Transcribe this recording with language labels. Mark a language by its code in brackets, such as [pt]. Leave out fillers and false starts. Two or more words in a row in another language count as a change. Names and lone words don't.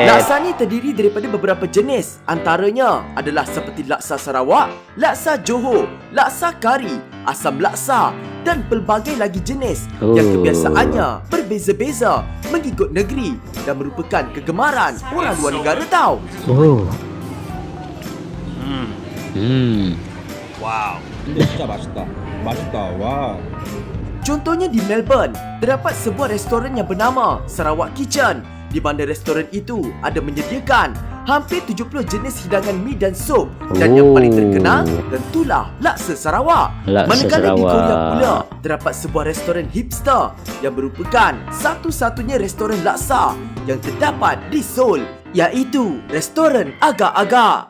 [ms] Laksa ni terdiri daripada beberapa jenis. Antaranya adalah seperti laksa Sarawak, laksa Johor, laksa kari, asam laksa, dan pelbagai lagi jenis yang kebiasaannya berbeza-beza mengikut negeri dan merupakan kegemaran orang luar negara tau. Oh. Wow. [ko] 근데 진짜 맛있다. 맛있다. 와. [ms] Contohnya di Melbourne, terdapat sebuah restoran yang bernama Sarawak Kitchen, di mana restoran itu ada menyediakan hampir 70 jenis hidangan mi dan sup, dan yang paling terkenal tentulah laksa Sarawak. Laksa Manakala di Sarawak. Korea pula, terdapat sebuah restoran hipster yang merupakan satu-satunya restoran laksa yang terdapat di Seoul, iaitu restoran Agak-Agak.